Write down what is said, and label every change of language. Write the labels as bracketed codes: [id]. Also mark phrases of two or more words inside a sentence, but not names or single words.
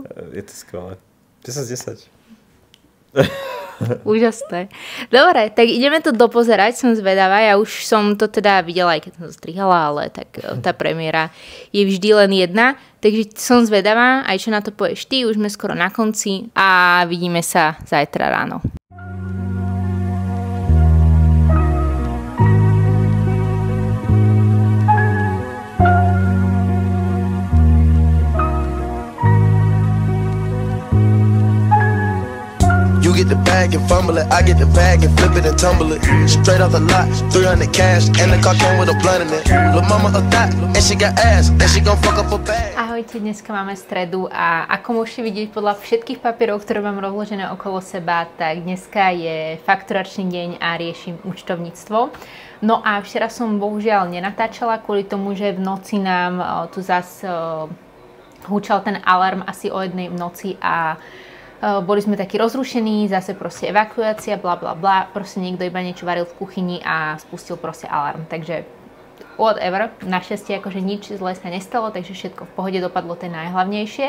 [sk] Je to skvelé. 10 z 10. Úžasné. Dobre, tak ideme to dopozerať, som zvedavá. Ja už som to teda videla, aj keď som to strihala, ale tak tá premiéra je vždy len jedna. Takže som zvedavá, aj čo na to povieš ty, už sme skoro na konci a vidíme sa zajtra ráno. [en] Get the bag and fumble it, I get the bag and flip it and tumble it. Straight off the lot, 300 cash, and the car came with a blunt in it. Lil' mama a thot, and she got ass, and she gon' fuck up a bag. [sk] Ahojte, dneska máme stredu a ako môžete vidieť podľa všetkých papierov, ktoré mám rozložené okolo seba, tak dneska je fakturačný deň a riešim účtovníctvo. No a včera som bohužiaľ nenatáčala kvôli tomu, že v noci nám tu zas húčal ten alarm asi o 1:00 v noci a boli sme takí rozrušení, zase proste evakuácia, bla bla bla, proste niekto iba niečo varil v kuchyni a spustil proste alarm, takže whatever, našťastie akože nič zlé sa nestalo, takže všetko v pohode dopadlo, to je najhlavnejšie.